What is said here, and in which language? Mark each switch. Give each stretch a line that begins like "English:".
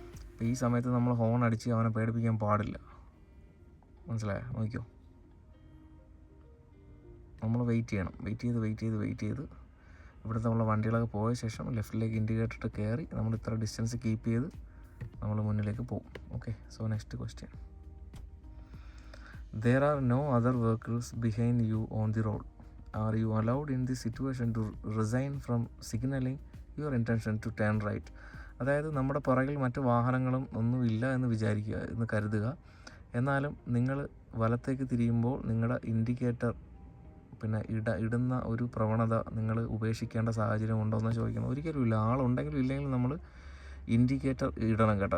Malayalam: അപ്പോൾ ഈ സമയത്ത് നമ്മൾ ഹോൺ അടിച്ച് അവനെ പേടിപ്പിക്കാൻ പാടില്ല, മനസ്സിലായോ? നോക്കിയോ, നമ്മൾ വെയിറ്റ് ചെയ്യണം. വെയിറ്റ് ചെയ്ത് ഇവിടുത്തെ നമ്മളെ വണ്ടികളൊക്കെ പോയ ശേഷം ലെഫ്റ്റിലേക്ക് ഇൻഡിക്കേറ്റർ ഇട്ട് കയറി നമ്മൾ ഇത്ര ഡിസ്റ്റൻസ് കീപ്പ് ചെയ്ത് നമ്മൾ മുന്നിലേക്ക് പോകും.
English: Okay, so next question, there are no other vehicles behind you on the road, are you allowed in this situation to resign from signaling your intention to turn right?
Malayalam: അതായത് നമ്മുടെ പുറകിൽ മറ്റു വാഹനങ്ങളും ഒന്നും ഇല്ല എന്ന് കരുതുക. എന്നാലും നിങ്ങൾ വലത്തേക്ക് തിരിയുമ്പോൾ നിങ്ങളുടെ ഇൻഡിക്കേറ്റർ പിന്നെ ഇടുന്ന ഒരു പ്രവണത നിങ്ങൾ ഉപേക്ഷിക്കേണ്ട സാഹചര്യം ഉണ്ടോ എന്ന് ചോദിക്കുന്നത്. ഒരിക്കലും ഇല്ല. ആളുണ്ടെങ്കിലും ഇല്ലെങ്കിലും നമ്മൾ ഇൻഡിക്കേറ്റർ ഇടണം കേട്ടോ.